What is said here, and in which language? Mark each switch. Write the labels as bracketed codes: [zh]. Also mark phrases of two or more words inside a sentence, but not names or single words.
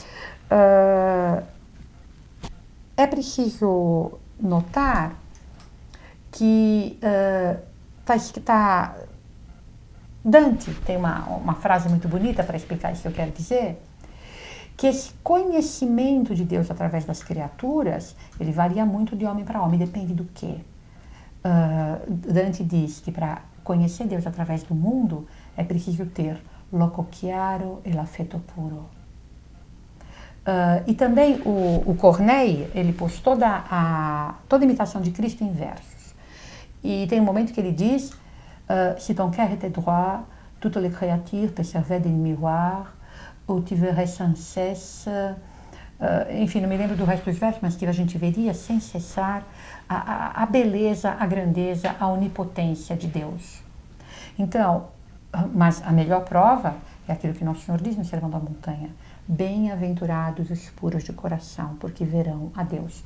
[pt] É preciso notar que Dante tem uma frase muito bonita para explicar isso que eu quero dizer, que esse conhecimento de Deus através das criaturas, ele varia muito de homem para homem, depende do quê? Dante diz que para conhecer Deus através do mundo é preciso ter [it] loco chiaro e l'affetto puro. [pt] E também o Corneille, ele pôs toda a imitação de Cristo em versos. E tem um momento que ele diz [fr] si ton cœur était droit, toutes les créatures te servaient de miroir, ou tu verrais sans cesse... [pt] enfim, não me lembro do resto dos versos, mas que a gente veria sem cessar a beleza, a grandeza, a onipotência de Deus. Então, mas a melhor prova é aquilo que Nosso Senhor diz no Sermão da Montanha. Bem-aventurados os puros de coração, porque verão a Deus.